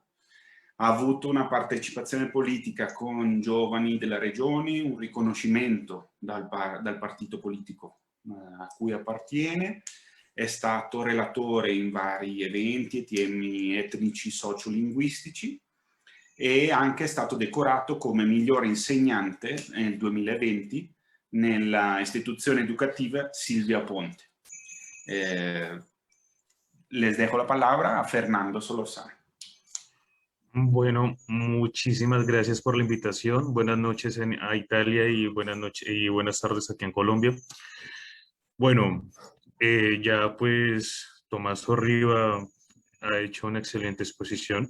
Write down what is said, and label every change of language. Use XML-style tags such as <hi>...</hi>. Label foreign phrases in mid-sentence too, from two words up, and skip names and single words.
<it>Ha avuto una partecipazione politica con giovani della regione, un riconoscimento dal partito politico a cui appartiene, è stato relatore in vari eventi e temi etnici sociolinguistici e anche è stato decorato come migliore insegnante nel 2020 nella istituzione educativa Silvia Ponte.</it> <es>Les dejo la palabra a Fernando Solórzano. Bueno, muchísimas gracias por la invitación. Buenas noches a Italia y buenas tardes aquí en Colombia. Bueno, ya pues Tomás Sorriba ha hecho una excelente exposición.</es>